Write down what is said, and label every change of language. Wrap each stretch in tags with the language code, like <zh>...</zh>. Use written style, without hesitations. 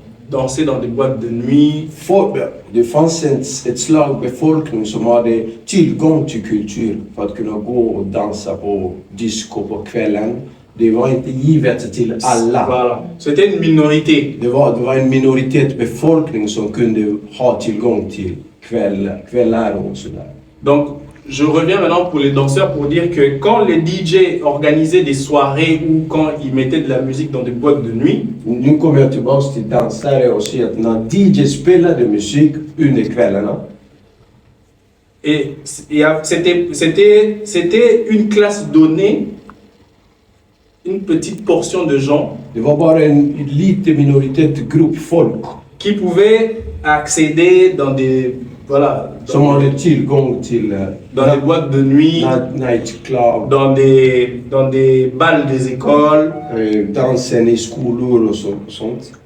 <fr>danser dans des boîtes de nuit.</fr> <sv>Det fanns ett slag befolkning som hade tillgång till kultur för att kunna gå och dansa på disco på kvällen. Det var inte givet till alla.</sv> <fr>Voilà. C'était une minorité.</fr> <sv>Det var en minoritetsbefolkning som kunde ha tillgång till kvällar och sådär.</sv> <fr>Donc, je reviens maintenant pour les danseurs pour dire que quand les DJ organisaient des soirées ou quand ils mettaient de la musique dans des boîtes de nuit,</fr> <sv>Nu kommer jag tillbaka till dansare och säger att när DJ spelade musik under kvällarna,</sv> <fr>et c'était une classe donnée, une petite portion de gens</fr> <sv>det var bara en liten minoritetsgrupp folk</sv> <fr>qui pouvaient accéder dans des, voilà,</fr> <sv>som hade tillgång till</sv> <fr>dans des boîtes de nuit,</fr> <en>nightclub,</en> <fr>dans des balles des écoles.</fr> <sv>dansen i skolor och sånt.</sv>